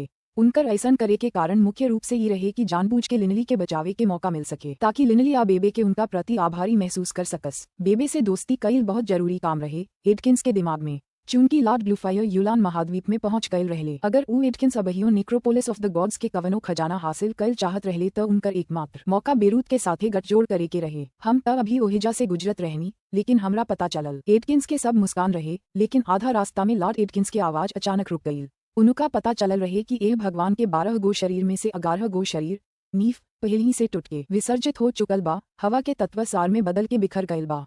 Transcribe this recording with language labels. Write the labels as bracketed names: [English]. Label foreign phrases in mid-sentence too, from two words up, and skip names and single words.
[Bhojpuri] उनकर ऐसन करे के कारण मुख्य रूप से ये रहे कि जानबूझ के लिनली के बचावे के मौका मिल सके ताकि लिनली आ बेबे के उनका प्रति आभारी महसूस कर सकस। बेबे से दोस्ती कईल बहुत जरूरी काम रहे एटकिंस के दिमाग में। चूंकि लॉर्ड ग्लूफायर यूलान महाद्वीप में पहुंच गए रहले, अगर ऊ एटकिंस अबहियो नेक्रोपोलिस ऑफ द गॉड्स के कवनो खजाना हासिल कईल चाहत रहले तो उनकर एकमात्र मौका बेरूत के साथे गठजोड़ करे के रहे। हम तब अभी ओहिजा से गुजरत रहनी, लेकिन हमरा पता चलल एटकिंस के सब मुस्कान रहे, लेकिन आधा रास्ता में लॉर्ड एटकिंस की आवाज अचानक रुक गई। उनका पता चलल रहे कि एह भगवान के 12 गो शरीर में से 11 गो शरीर नीफ पहले ही से टूट के विसर्जित हो चुकल बा, हवा के तत्व सार में बदल के बिखर गयल बा।